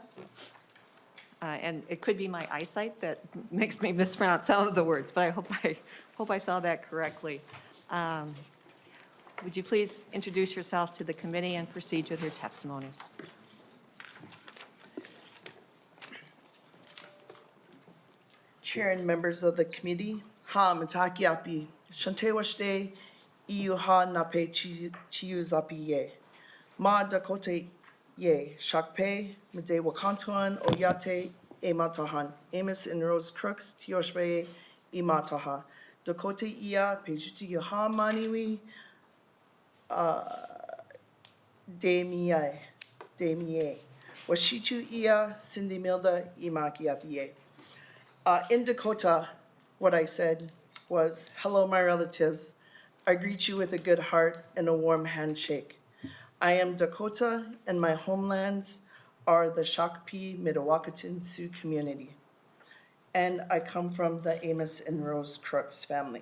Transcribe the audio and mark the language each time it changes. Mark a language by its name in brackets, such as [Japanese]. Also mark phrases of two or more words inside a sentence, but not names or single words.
[English] And it could be my eyesight that makes me mispronounce some of the words, but I hope I saw that correctly. Would you please introduce yourself to the committee and proceed with your testimony? Chair and members of the committee, [Dakota] ha mataki api, shante washte, iu ha nape chiu zapi ye. Ma Dakota ye, shakpe, mede wakantuan, oyate, e matahan. Amos and Rose Crooks, tioshbe, e mataha. Dakota ia, pejuti yaha maniwi, de miai. Demie. Washichu Ia Sindimilda Imakiapie. [English] In Dakota, what I said was, hello, my relatives. I greet you with a good heart and a warm handshake. I am Dakota, and my homelands are the Shakopee Mdewakanton Sioux community. And I come from the Amos and Rose Crooks family.